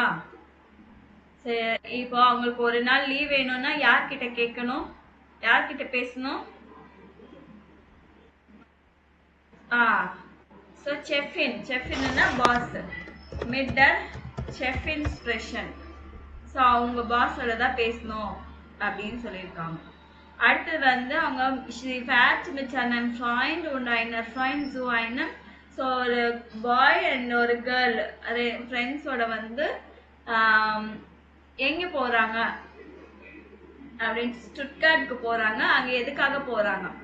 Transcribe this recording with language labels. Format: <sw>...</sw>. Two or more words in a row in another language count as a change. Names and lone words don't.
<ta>சரி, இப்போ அவங்களுக்கு ஒரு நாள் லீவ் வேணும்னா யார்கிட்ட கேட்கணும், யார்கிட்ட பேசணும்? ஸோ செஃபின்னா பாஸ்,</ta> <de>mit der Chefin sprechen.</de> <ta>ஸோ அவங்க பாஸோட தான் பேசணும் அப்படின்னு சொல்லியிருக்காங்க. அடுத்தது வந்து அவங்க</ta> <de>she fährt mit seinem Freund und einer Freund zu einem.</de> <ta>ஸோ ஒரு</ta> <en>boy and</en> <ta>ஒரு கேர்ள், அது ஃப்ரெண்ட்ஸோட வந்து எங்க போறாங்க அப்படின்னு, ஸ்டுட்கார்ட்க்கு போறாங்க. அங்க எதுக்காக போறாங்க?</ta>